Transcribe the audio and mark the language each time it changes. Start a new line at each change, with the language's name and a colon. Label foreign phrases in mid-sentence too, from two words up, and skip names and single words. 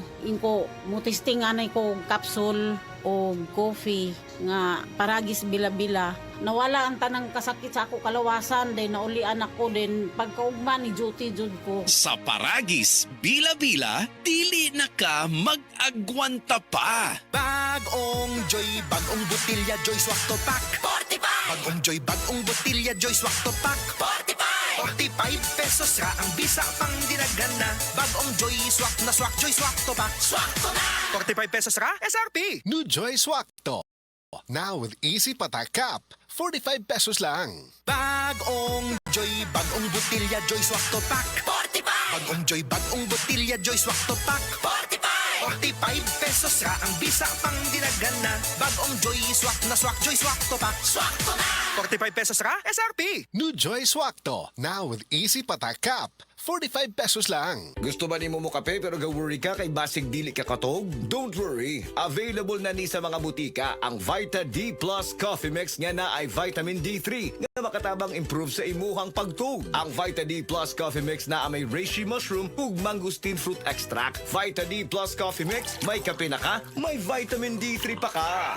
Cebuano: Inko, mutisting anay ko capsule o coffee nga paragis bila-bila. Nawala ang tanang kasakit sa ako kalawasan, then naulian ako, then pagkaugma ni duty jud ko. Sa paragis, bila-bila, dili na ka mag-agwanta pa. Bagong Joy, bagong butilya, Joy Swak to Pack. 45! Bagong Joy, bagong butilya, Joy Swak to Pack. 45! 45 pesos ra ang bisa pang dinagana. Bagong Joy Swak na Swak, Joy Swak to Pack. Swak to na! 45 pesos ra, SRP!
English: New Joy Swak to. Now with Easy Patak Cap, 45 pesos lang.
Cebuano: Bagong Joy, bagong butilya, Joy Swak to Pack. 45! Bagong Joy, bagong butilya, Joy Swak to Pack. 45! 45 pesos ra ang bisa pang dinagana. Bagong Joy swak na swak, Joy swak to pak. Swak to na! 45 pesos ra, SRP.
English: New Joy Swakto, now with Easy Patak Cup.
Cebuano: 45 pesos lang. Gusto ba ni mo kape pero ga-worry ka kay basig dili ka katog?
English: Don't worry.
Cebuano: Available na ni sa mga butika ang Vita D Plus Coffee Mix nga na ay vitamin D3 nga makatabang improve sa imuhang pagtug. Ang Vita D Plus Coffee Mix na may reishi mushroom ug mangosteen fruit extract. Vita D Plus Coffee Mix, may kape na ka, may vitamin D3 pa ka.